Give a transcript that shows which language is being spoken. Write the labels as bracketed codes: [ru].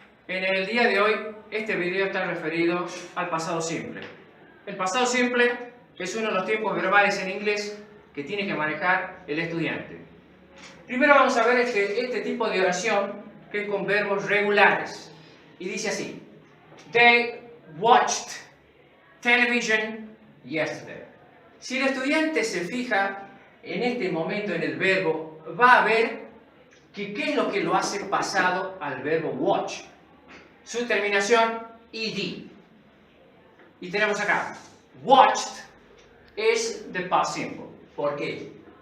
[es] En el día de hoy, este video está referido al pasado simple. El pasado simple es uno de los tiempos verbales en inglés que tiene que manejar el estudiante. Primero vamos a ver este tipo de oración que es con verbos regulares. Y dice así: [en] They watched television yesterday. [es] Si el estudiante se fija en este momento en el verbo, va a ver que qué es lo que lo hace pasado al verbo watch. Su terminación ed. Y tenemos acá, watched es [en] the past simple. [es] ¿Por qué?